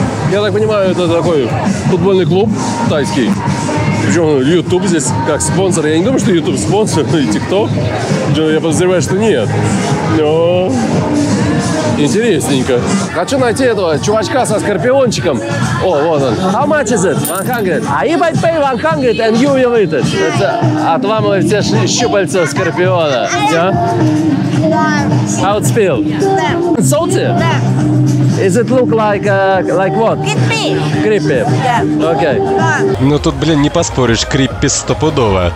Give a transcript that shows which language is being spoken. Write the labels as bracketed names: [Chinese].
[Russian] Я так понимаю, это такой футбольный клуб тайский. Причем YouTube здесь как спонсор. Я не думаю, что YouTube спонсор, и TikTok. Я подозреваю, что нет. Но Интересненько. Хочу найти этого чувачка со скорпиончиком. О, вот он. [English] How much is it? 100. А if I pay 100 and you will eat it? [Russian] Это отламывает все щупальца скорпиона. [English] Yeah? How it feel? Salty? Is it look like what? Creepy. Okay. [Russian] Ну тут, блин, не поспоришь, криппи стопудово.